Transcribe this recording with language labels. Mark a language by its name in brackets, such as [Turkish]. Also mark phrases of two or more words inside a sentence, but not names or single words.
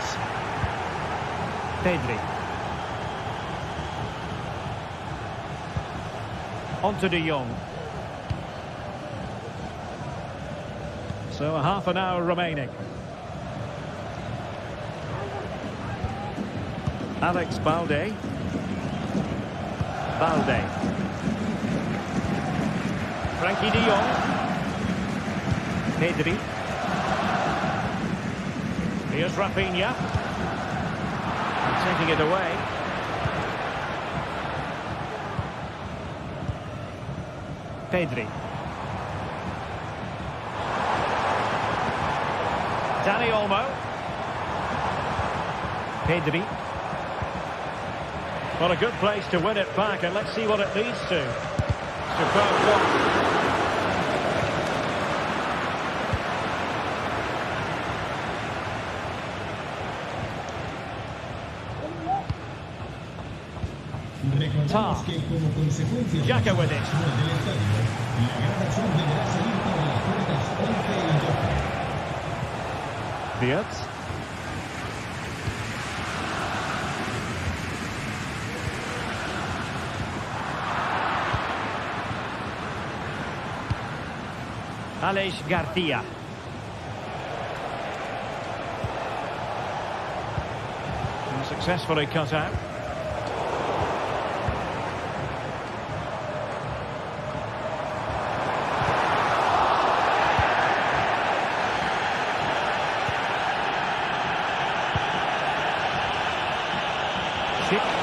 [English] Pedri. On to de Jong. So a half an hour remaining. Alex Balde. Balde. Frankie de Jong. Pedri. Here's Rafinha. And taking it away. Pedri. Dani Olmo. Pedri. Well, a good place to win it back, and let's see what it leads to. Superb block. [Spanish] Recordamos que como consecuencia [English] Xhaka with it. [Spanish] del estadio, la grabación deberá salir por las puertas 11 y 12. [English] Wirtz. Alex Garcia. And successfully cut out. Schick.